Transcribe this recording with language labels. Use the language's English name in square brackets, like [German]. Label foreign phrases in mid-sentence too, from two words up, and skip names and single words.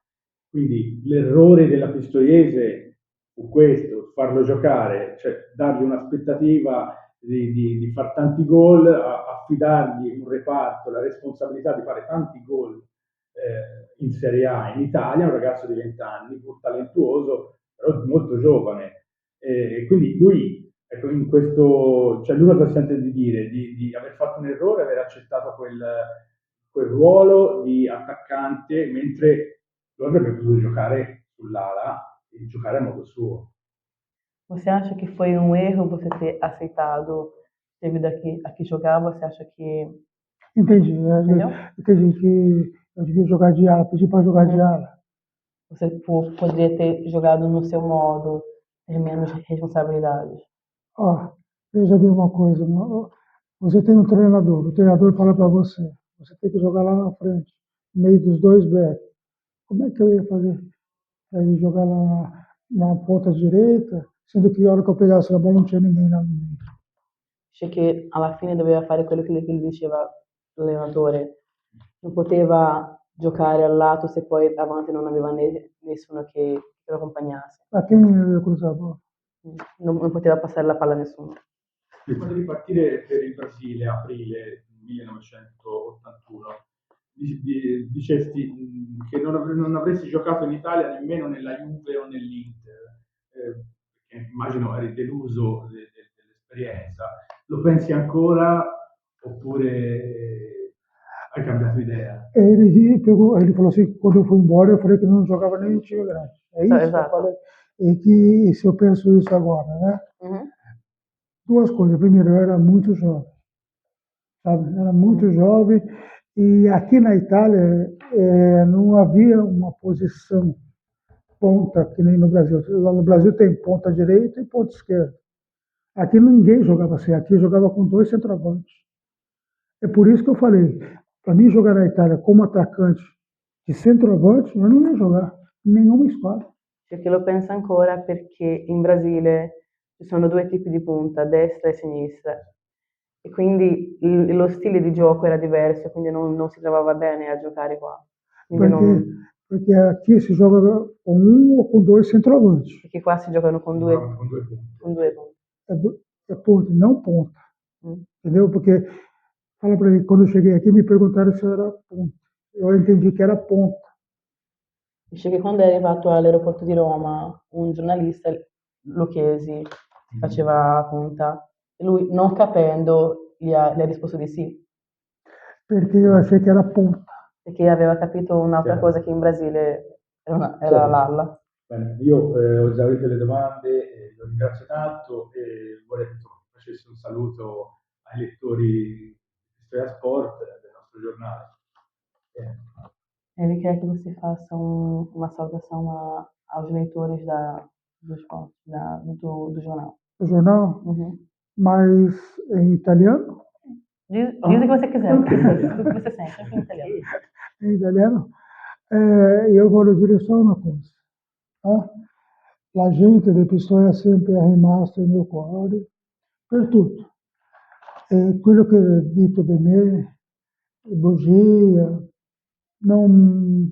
[Italian] Quindi l'errore della Pistoiese fu questo, farlo giocare, cioè dargli un'aspettativa di fare tanti gol, affidargli un reparto, la responsabilità di fare tanti gol in Serie A in Italia, un ragazzo di 20 anni, pur talentuoso, però molto giovane. E quindi lui, ecco, in questo, cioè lui cosa sente di dire? Di aver fatto un errore, aver accettato quel ruolo di attaccante, mentre lui avrebbe potuto giocare sull'ala e giocare a modo suo. [Portuguese] Você acha que foi um erro você ter aceitado devido a que jogava? Você acha que. Entendi. Entendeu? Entendi que eu devia jogar de ala, pedir para jogar de ala. Você poderia ter jogado no seu modo, ter menos responsabilidades. Ó, veja bem uma coisa, você tem um treinador, o treinador fala para você tem que jogar lá na frente, no meio dos dois backs. Como é que eu ia fazer? Aí jogar lá na ponta direita, sendo que a hora que eu pegasse a bola não tinha ninguém lá no meio. [Italian] Dice che alla fine doveva fare quello che gli diceva l'allenatore. Non poteva giocare al lato se poi davanti non aveva nessuno che lo accompagnasse. [Portuguese] A quem eu ia cruzar a bola? [Italian] Non poteva passare la palla a nessuno. Prima di ripartire per il Brasile, aprile 1981, dicesti che non avresti giocato in Italia nemmeno nella Juve o nell'Inter, perché immagino eri deluso dell'esperienza. Lo pensi ancora oppure hai cambiato idea? [Portuguese] Ele falou assim, quando eu fui embora, eu falei que não jogava nem em time grande. É isso que eu [Italian] Esatto. [Portuguese] falei. E que se eu penso isso agora, né? Mhm. Duas coisas. Primeiro, eu era muito jovem, sabe? Era muito jovem e aqui na Itália não havia uma posição ponta que nem no Brasil. Lá no Brasil tem ponta direita e ponta esquerda. Aqui ninguém jogava assim, aqui jogava com dois centroavantes. É por isso que eu falei, para mim jogar na Itália como atacante de centroavante, eu não ia jogar em nenhuma esquadra. [Italian] Perché lo pensa ancora perché in Brasile ci sono due tipi di punta, destra e sinistra, e quindi lo stile di gioco era diverso, quindi non si trovava bene a giocare qua. Quindi [Portuguese] Porque aqui se joga com um ou com dois centroavantes. [Italian] Perché qua si giocano con due punti. con due punti. [Portuguese] É ponta, não ponta. Mm. Entendeu? Porque, fala para ele, quando eu cheguei aqui, me perguntaram se eu era ponta. Eu entendi que era ponta. [Italian] Dice che quando è arrivato all'aeroporto di Roma, un giornalista lo chiesi se faceva punta, e lui, non capendo, gli ha risposto di sì, [Portuguese] Perché eu achei que era ponta. [Italian] perché aveva capito un'altra Chiaro. cosa che in Brasile era Certo. l'ala. Bene, io ho esaurito le domande, lo ringrazio tanto e vorrei che facessi un saluto ai lettori di Storia Sport del nostro giornale. [Portuguese] Ele quer que você faça uma saudação aos leitores do esporte, do jornal. O jornal, Uhum. mas em italiano? Diz o que você quiser, o que você sente, em italiano. Em italiano? [Italian] Io voglio dire solo una cosa. La gente di Pistoia sempre è rimasta nel mio cuore per tutto. Quello che è detto di me, bugia, non